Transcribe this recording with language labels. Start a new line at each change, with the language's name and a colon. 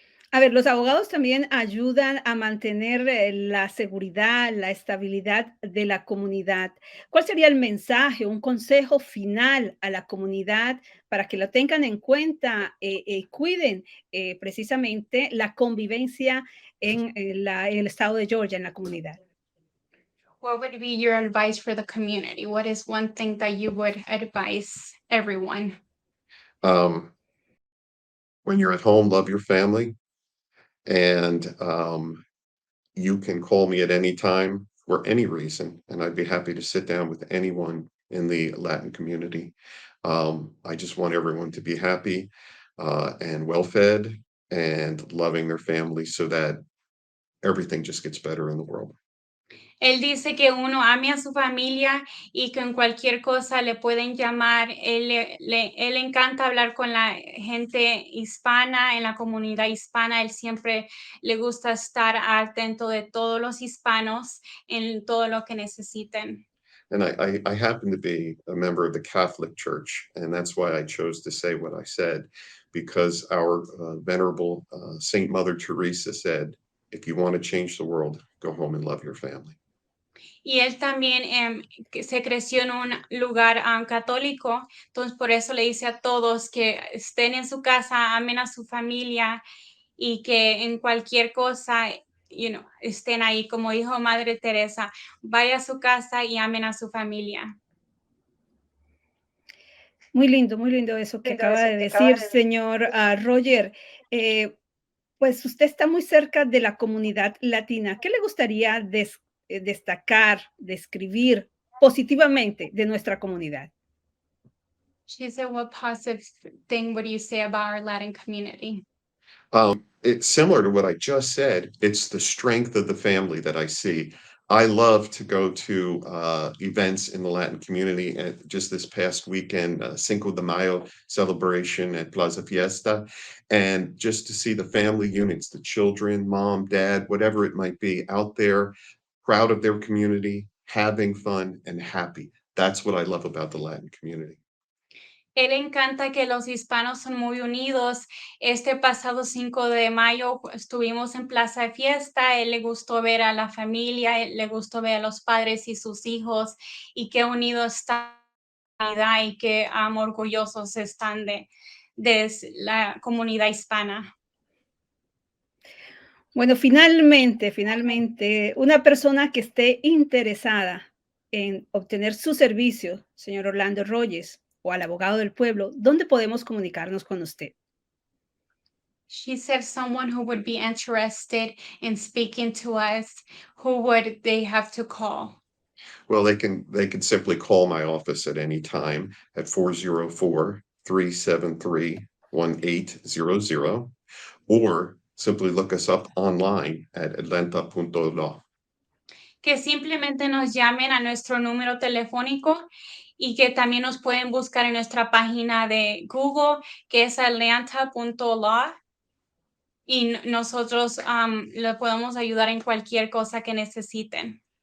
Spanish: A ver, los abogados también ayudan a mantener la seguridad, la estabilidad de la comunidad. ¿Cuál sería el mensaje, un consejo final a la comunidad para que lo tengan en cuenta y cuiden precisamente la convivencia en el estado de Georgia, en la comunidad?
English: What would be your advice for the community? What is one thing that you would advise everyone? Um, when you're at home, love your family, and you can call me at any time for any reason, and I'd be happy to sit down with anyone in the Latin community. I just want everyone to be happy and well fed and loving their family so that everything just gets better in the world.
Spanish: Él dice que uno ame a su familia y que en cualquier cosa le pueden llamar. Él encanta hablar con la gente hispana, en la comunidad hispana. Él siempre le gusta estar atento de todos los hispanos en todo lo que necesiten.
English: And I happen to be a member of the Catholic Church, and that's why I chose to say what I said, because our venerable Saint Mother Teresa said, if you want to change the world, go home and love your family.
Spanish: Y él también que se creció en un lugar católico, entonces por eso le dice a todos que estén en su casa, amen a su familia y que en cualquier cosa, estén ahí, como dijo Madre Teresa, vaya a su casa y amen a su familia. Muy lindo eso que acaba de decir, señor Roger. Eh, Pues usted está muy cerca de la comunidad latina. ¿Qué le gustaría destacar, describir positivamente de nuestra comunidad?
English: She said, what positive thing would you say about our Latin community? It's similar to what I just said. It's the strength of the family that I see. I love to go to events in the Latin community. And just this past weekend, Cinco de Mayo celebration at Plaza Fiesta, and just to see the family units, the children, mom, dad, whatever it might be, out there, proud of their community, having fun and happy. That's what I love about the Latin community.
Spanish: Él encanta que los hispanos son muy unidos. Este pasado 5 de mayo estuvimos en Plaza de Fiesta. Él le gustó ver a la familia, él le gustó ver a los padres y sus hijos y qué unidos están y qué orgullosos están de la comunidad hispana. Bueno, finalmente, una persona que esté interesada en obtener su servicio, señor Orlando Rogers, o al abogado del pueblo, ¿dónde podemos comunicarnos con usted?
English: She said someone who would be interested in speaking to us, who would they have to call? Well, they can simply call my office at any time at 404-373-1800, or simply look us up online at atlanta.law.
Spanish: Que simplemente nos llamen a nuestro número telefónico y que también nos pueden buscar en nuestra página de Google, que es atlanta.law, y nosotros le podemos ayudar en cualquier cosa que necesiten.